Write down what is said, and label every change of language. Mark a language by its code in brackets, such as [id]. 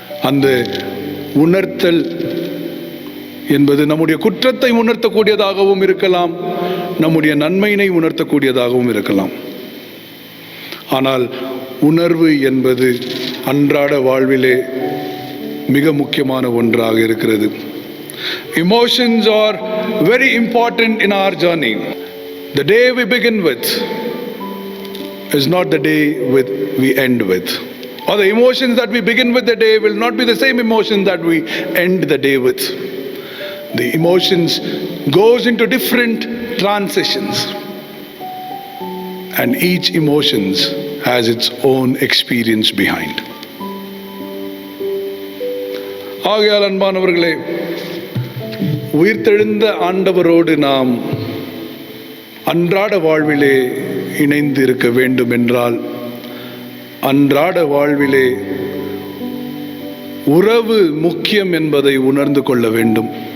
[ta] அந்த உணர்த்தல் என்பது நம்முடைய குற்றத்தை உணர்த்தக்கூடியதாகவும் இருக்கலாம், நம்முடைய நன்மையினை உணர்த்தக்கூடியதாகவும் இருக்கலாம். ஆனால் உணர்வு என்பது அன்றாட வாழ்விலே மிக முக்கியமான ஒன்றாக இருக்கிறது. [en] Emotions are very important in our journey. The day we begin with is not the day we end with. Or the emotions that we begin with the day will not be the same emotions that we end the day with. The emotions goes into different transitions. And each emotions has its own experience behind. [ta] ஆகையால் அன்பானவர்களே, உயிர்த்தெழுந்த ஆண்டவரோடு நாம் அன்றாட வாழ்விலே இணைந்து இருக்க வேண்டும் என்றால் அன்றாட வாழ்விலே உறவு முக்கியம் என்பதை உணர்ந்து கொள்ள வேண்டும்.